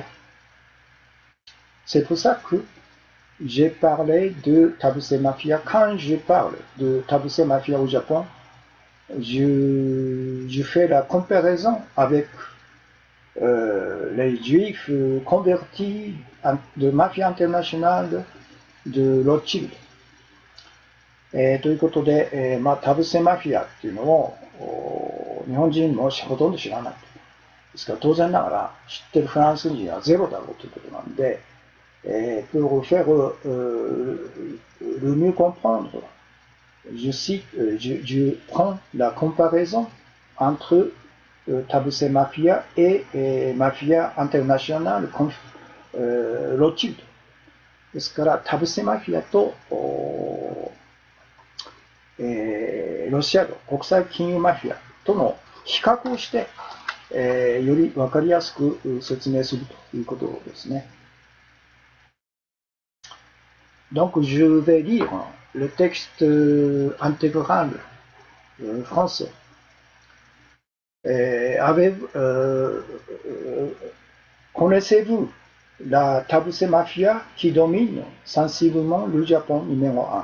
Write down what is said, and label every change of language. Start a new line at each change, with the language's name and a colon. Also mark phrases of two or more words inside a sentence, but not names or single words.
French: C'est pour ça que j'ai parlé de Tabusé Mafia. Quand je parle de Tabusé Mafia au Japon, je fais la comparaison avec les juifs convertis de mafia internationale de Rothschild。ということで、タブセマフィアっていうのを日本人もほとんど知らない。
Japanese: ですから当然ながら知ってるフランス人はゼロだろうということなんで、
French: pour faire le mieux comprendre, je prends la comparaison entre Tabusé Mafia et Mafia Internationale Rothschild。
Japanese: ですから、タブセマフィアと、ロシアの国際金融マフィアとの比較をして、より分かりやすく説明するということですね。
French: Donc, je vais lire le texte intégral français. Connaissez-vous la Tabusé Mafia qui domine sensiblement le Japon numéro 1?